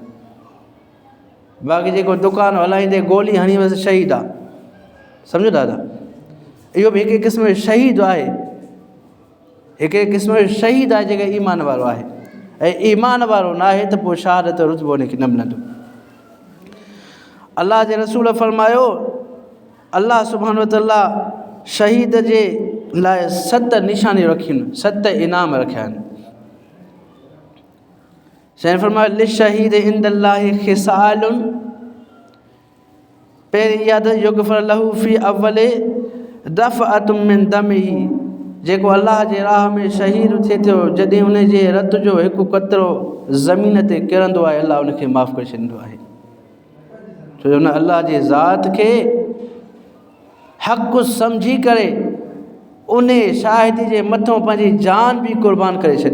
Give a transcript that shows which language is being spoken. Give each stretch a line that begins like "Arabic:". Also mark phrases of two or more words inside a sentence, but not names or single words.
Sindhi: बाक़ी जेको दुकान हलाईंदे गोली हणी वसि शहीद आहे, सम्झो दादा, इहो बि हिकु क़िस्म जो शहीद आहे। हिकु क़िस्म जो शहीद आहे जेके ईमान वारो आहे, ऐं ईमान वारो न आहे त पोइ शहादत रुतबो उनखे न मिलंदो। अल्लाह जे रसूल फरमायो
Arabic: الله سبحانه وتعالى
Sindhi: शहीद जे लाइ 7 निशानियूं रखियूं आहिनि, 7 इनाम रखिया आहिनि। साईं फरमायो
Arabic: للشهيد عند الله خصال,
Sindhi: पहिरीं
Arabic: يغفر له في أول دفعة من دمه,
Sindhi: जेको अल्लाह जे राह में शहीद थिए थो, जॾहिं हुन जे रत जो हिकु कतरो ज़मीन ते किरंदो आहे, अल्लाह उनखे माफ़ु करे छॾींदो आहे। छो जो हुन अल्लाह जे ज़ात खे हक़ सम्झी करे उन शाहिदी जे मथां पंहिंजी जान बि क़ुर्बान करे छॾी।